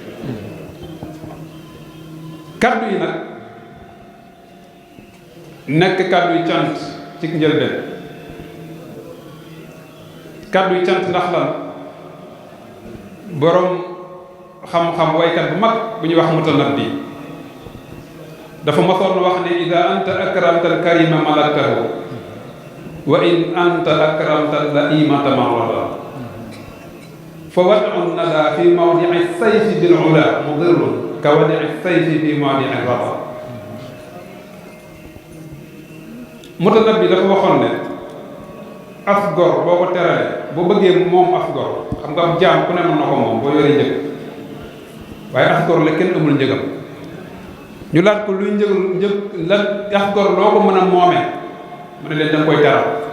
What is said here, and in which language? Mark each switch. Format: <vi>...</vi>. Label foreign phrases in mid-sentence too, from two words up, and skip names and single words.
<wo>kaddu yi nag nekk kaddu yi cant ci njëlbeen kaddu yi cant ndax lan boroom xam-xam waykat bu mag bu ñuy wax Mutanabbi dafa mosoon wax ne</wo> <ar>إذا أنت أكرمت الكريم ملكته وإن أنت أكرمت اللئيم تمردا فوضع الندى في موضع السيف بالعلا مضر كوضع السيف في موضع الندى</ar> <wo>Mutanabbi dafa waxoon ne as gor boo ko terale boo bëggee moom as gor xam nga am jaam ku ne mën na ko moom boo yoree njëg waaye as gor la kenn amul njëgam ñu laaj ko luy njëg la as gor loo ko mën a moomee mu ne leen danga koy teral</wo>